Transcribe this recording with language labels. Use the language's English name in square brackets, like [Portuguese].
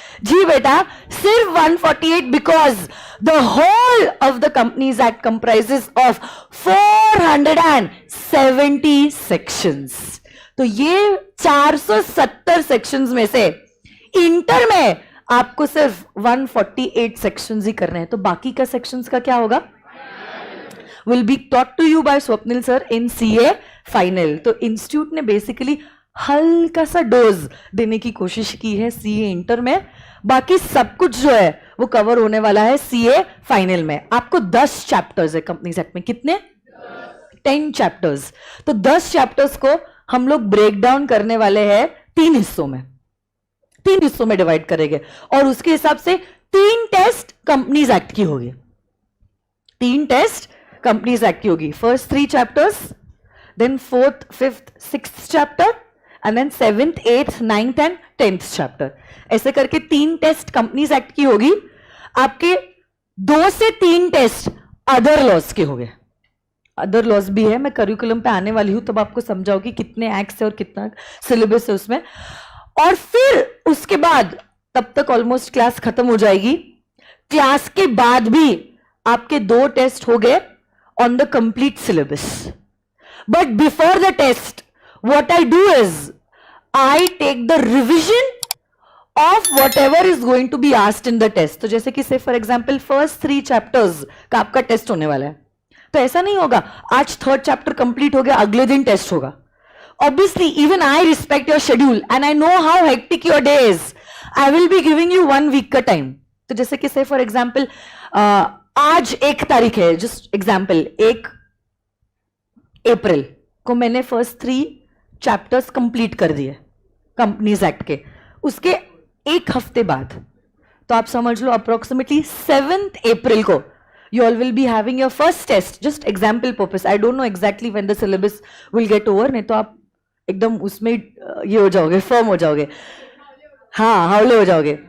[Hindi] जी बेटा, सिर्फ [English] 148, because the whole of the companies act comprises of 470 sections. [Hindi] तो ये 470 सेक्शंस में से इंटर में आपको सिर्फ 148 सेक्शंस ही करने हैं, तो बाकी का सेक्शंस का क्या होगा? [English] will be taught to you by Swapnil sir in CA final। [Hindi] तो इंस्टीट्यूट ने बेसिकली हल्का सा डोज देने की कोशिश की है CA इंटर में, बाकी सब कुछ जो है वो कवर होने वाला है CA फाइनल में। आपको 10 चैप्टर्स है कंपनी एक्ट में, कितने? 10 चैप्टर्स। तो 10 चैप्टर्स को हम लोग ब्रेक डाउन करने वाले हैं 3 हिस्सों में, 3 हिस्सों में डिवाइड करेंगे, और उसके हिसाब से 3 टेस्ट कंपनीज एक्ट की होगी, 3 टेस्ट कंपनीज एक्ट की होगी। [English] First 3 chapters, then 4th 5th 6th chapter, and then 7th 8th 9th and 10th chapter. [Hindi] ऐसे करके 3 टेस्ट कंपनीज एक्ट की होगी। आपके 2 से 3 टेस्ट अदर लॉज के होंगे, अदर लॉज भी है, मैं करिकुलम पे आने वाली हूं तब आपको समझाऊंगी कितने एक्ट्स है और कितना सिलेबस है उसमें। और फिर उसके बाद तब तक ऑलमोस्ट क्लास खत्म हो जाएगी। क्लास के बाद भी आपके 2 टेस्ट हो गए [English] on the complete syllabus, but before the test [Hindi] what I do is I take the revision of whatever is going to be asked in the test। तो जैसे कि say for example first 3 chapters का आपका test होने वाला है, तो ऐसा नहीं होगा आज 3rd चैप्टर कंप्लीट हो गया अगले दिन टेस्ट होगा। [English] Obviously even I respect your schedule and I know how hectic your day is, I will be giving you 1 week [Hindi] का time। तो जैसे कि say for example आज 1 तारीख है, जस्ट एग्जाम्पल, 1 अप्रैल को मैंने फर्स्ट 3 चैप्टर्स कंप्लीट कर दिए कंपनीज एक्ट के। उसके 1 हफ्ते बाद, तो आप समझ लो अप्रोक्सीमेटली 7th अप्रैल को [English] you all will be having your first test, just example purpose, I don't know exactly when the syllabus will get over, [Hindi] नहीं तो आप एकदम उसमें ये हो जाओगे, फर्म हो जाओगे, हाँ हावले हो जाओगे।